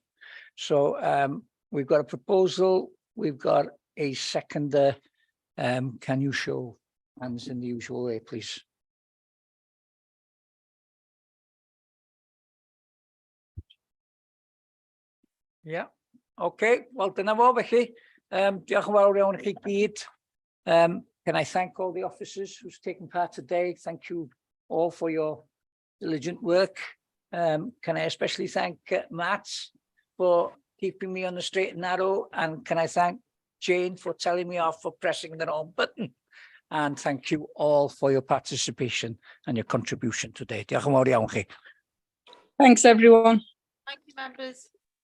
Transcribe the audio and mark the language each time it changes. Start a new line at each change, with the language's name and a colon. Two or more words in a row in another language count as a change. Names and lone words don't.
English: So we've got a proposal, we've got a seconder. Can you show hands in the usual way, please? Yeah, okay, well,
Welsh: dyna fo felly. Diolch yn fawr iawn i chi gyd.
English: Can I thank all the officers who's taken part today? Thank you all for your diligent work. Can I especially thank Matt for keeping me on the straight and narrow, and can I thank Jane for telling me off for pressing the wrong button? And thank you all for your participation and your contribution today.
Welsh: Diolch yn fawr iawn chi.
English: Thanks, everyone. Thank you, members.